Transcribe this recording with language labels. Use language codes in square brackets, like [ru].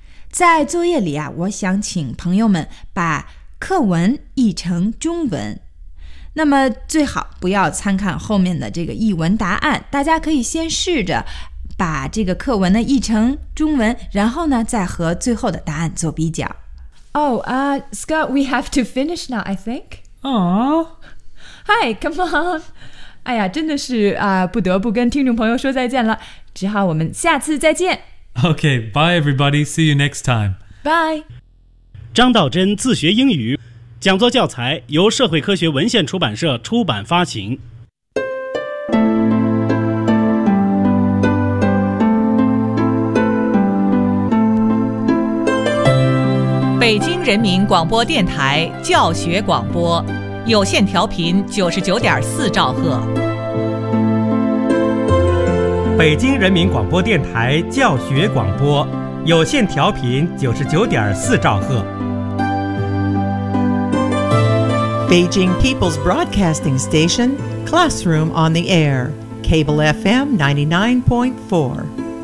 [zh] 在作业里啊，我想请朋友们把课文译成中文。那么最好不要参看后面的这个译文答案，大家可以先试着把这个课文呢译成中文，然后呢再和最后的答案做比较。 [en] Oh, Scott, we have to finish now, I think. Aww. Hi, come on. [zh] 哎呀，真的是啊，不得不跟听众朋友说再见了，只好我们下次再见。 [en] Okay, bye everybody, see you next time. Bye. [zh] 张道真自学英语，讲座教材由社会科学文献出版社出版发行。北京人民广播电台教学广播，有线调频99.4兆赫。北京人民广播电台教学广播，有线调频99.4兆赫。 [en] Beijing People's Broadcasting Station, Classroom on the Air, Cable FM 99.4.